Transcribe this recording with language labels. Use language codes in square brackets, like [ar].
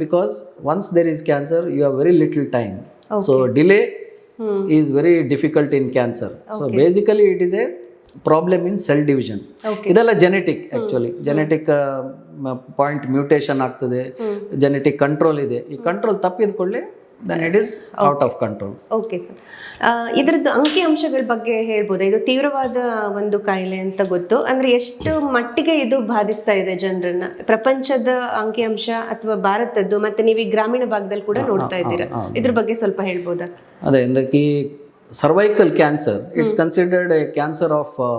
[en] Because once there is cancer you have very little time. So delay is very difficult in cancer. So basically it is a problem in cell division. [kn] ಇದೆಲ್ಲ genetic. Actually genetic point mutation ಆಗ್ತದೆ, genetic control ಇದೆ. ಈ control ತಪ್ಪಿದ್ಕೊಳ್ಳಿ [en] then it is out of control. [kn] Okay sir, ಇದರದ್ದು ಅಂಕಿಅಂಶಗಳ ಬಗ್ಗೆ ಹೇಳ್ಬೋದಾ? ಇದು ತೀವ್ರವಾದ ಒಂದು ಕಾಯಿಲೆ ಅಂತ ಗೊತ್ತು. ಅಂದರೆ ಎಷ್ಟು ಮಟ್ಟಿಗೆ ಇದು ಬಾಧಿಸ್ತಾ ಇದೆ ಜನರನ್ನ? ಪ್ರಪಂಚದ ಅಂಕಿಅಂಶ ಅಥವಾ ಭಾರತದ್ದು, ಮತ್ತೆ ನೀವು ಈ ಗ್ರಾಮೀಣ ಭಾಗದಲ್ಲಿ ಕೂಡ ನೋಡ್ತಾ ಇದ್ದೀರಾ, ಇದ್ರ ಬಗ್ಗೆ ಸ್ವಲ್ಪ ಹೇಳ್ಬೋದಾ? ಅದೇ, ಈ [en] cervical cancer it's considered a cancer of